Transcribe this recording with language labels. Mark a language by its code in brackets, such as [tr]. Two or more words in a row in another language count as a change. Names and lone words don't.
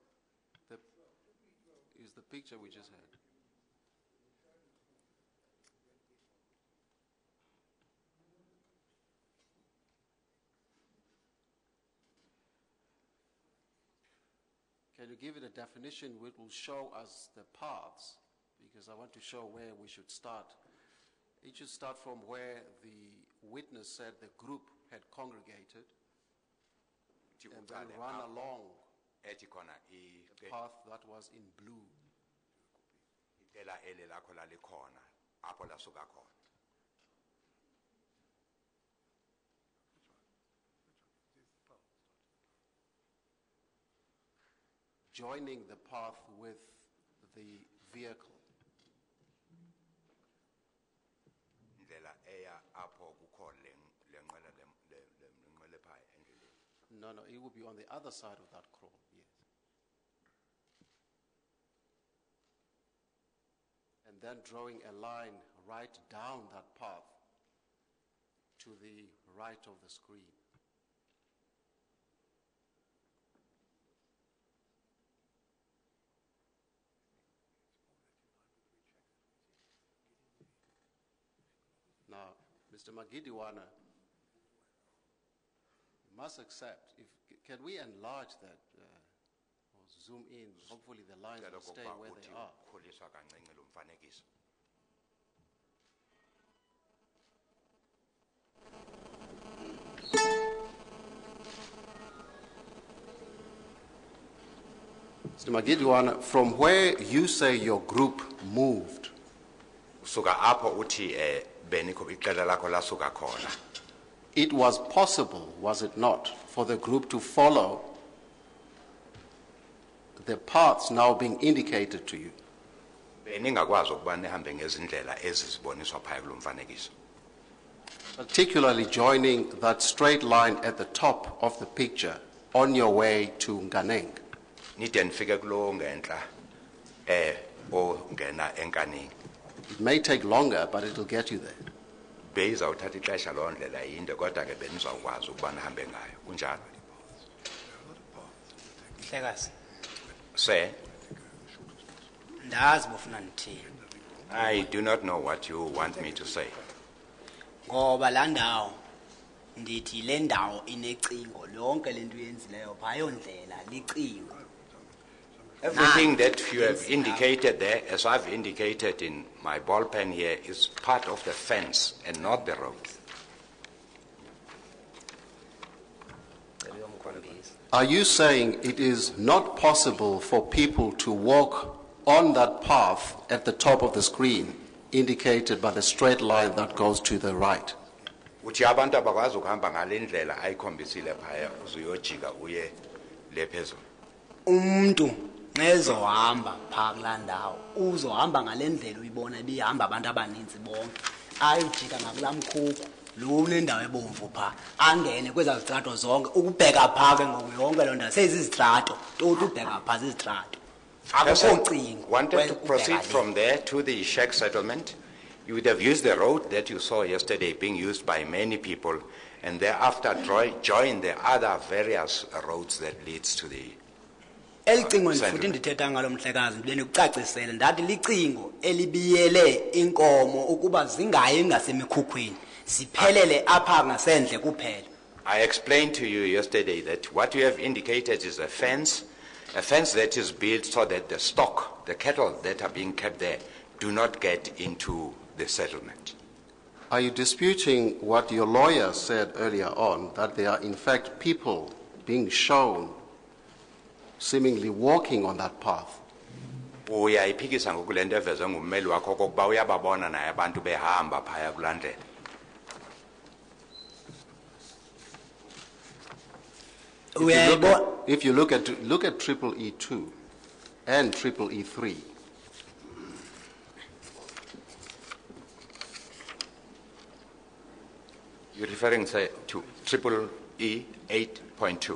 [en] Is the picture we just had. Can you give it a definition which will show us the paths? Because I want to show where we should start. It should start from where the witness said the group had congregated and then run along [xh] ethi khona [en] the path that was in blue. [xh] Itela ele lakho lalikhona apho lasuka khona. [en] Joining the path with the vehicle. [xh] Indlela eya apho kukho lenqwele phaya endleleni. [en] No, it would be on the other side of that crawl, yes. And then drawing a line right down that path to the right of the screen. Now, Mr. Magidiwana, you must accept, can we enlarge that or zoom in? Hopefully the lines will stay where they are. [xh] Ukhuliswa kancinci lo mfanekiso. [en] Mr. Magidiwana, from where you say your group moved, [xh] Usuka apho uthi benikho iqela lakho lasuka khona. [en] it was possible, was it not, for the group to follow the paths now being indicated to you? [xh] Beningakwazi ukuba nihambe ngezindlela eziziboniswa phaya kulo mfanekiso. [en] Particularly joining that straight line at the top of the picture on your way to Nganeng. [xh] Nide nifike kulo ngenhla ongena enkanini. [en] It may take longer, but it will get you there. [xh] Beyizawuthatha ixesha loo ndlela yinde kodwa ke benizawukwazi ukuba nihambe ngayo. Kunjalo. Mhlekazi, Say, ndazi bofuna ndithini. [en] I do not know what you want me to say. [xh] Ngoba la ndawo ndithi le ndawo inecingo lonke lento uyenzileyo phayo ndlela licingo. [en] Everything that you have indicated there, as I've indicated in my ball pen here, is part of the fence and not the road. Are you saying it is not possible for people to walk on that path at the top of the screen, indicated by the straight line that goes to the right? [xh] Uthi abantu abakwazi ukuhamba ngale ndlela ayikhombisile phaya uzuyojika uye le phezulu. Umuntu ngezohamba pha kulaa ndawo uzohamba ngale ndlela uyibona ibihamba abantu abaninzi bonke ayojika ngakulaa mkhukhu lo unendawo ebomvu pha angene kwezaa zitrato zonke ukubheka pha ke ngoku yonke loo ndawo sezizitrato toti ubheka pha zizitrato akukho cingo. [en] Wanted to proceed from there to the shack settlement, you would have used the road that you saw yesterday being used by many people, and thereafter join the other various roads that leads to the [xh] elicingo ndifuthi ndithetha ngalo mhlekazi ndibeni kucacisele ndathi licingo elibiyele inkomo ukuba zingayi ngasemikhukhwini siphelele apha ngasendle kuphela. [en] I explained to you yesterday that what you have indicated is a fence that is built so that the stock, the cattle that are being kept there, do not get into the settlement. Are you disputing what your lawyer said earlier on, that there are in fact people being shown seemingly walking on that path? [xh] Uyayiphikisa ngokule nto evezwe ngummeli wakho okokuba uyababona naye abantu behamba phaya kulaa ndlela. [en] If you look at triple E2 and triple E3, You're referring say, to triple E 8.2.